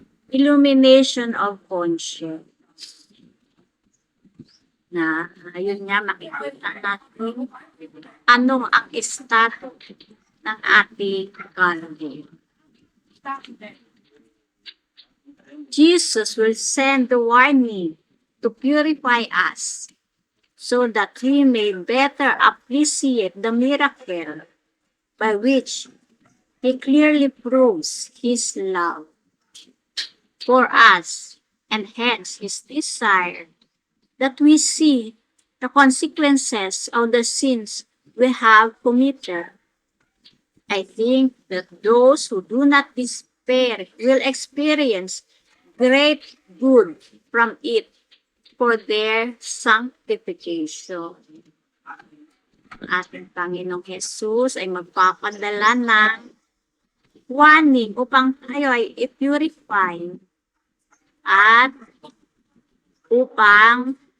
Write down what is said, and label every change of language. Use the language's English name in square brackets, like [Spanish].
[English] Illumination of conscience. [Filipino] Na, ayun nga, makikita natin anong ang estado ng ating kaluluwa. [English] Jesus will send the warning to purify us so that we may better appreciate the miracle by which He clearly proves His love. for us, and hence His desire that we see the consequences of the sins we have committed. I think that those who do not despair will experience great good from it for their sanctification. [Filipino] Ating Panginoong Jesus ay magpapadala ng warning upang tayo ay i-purify at upang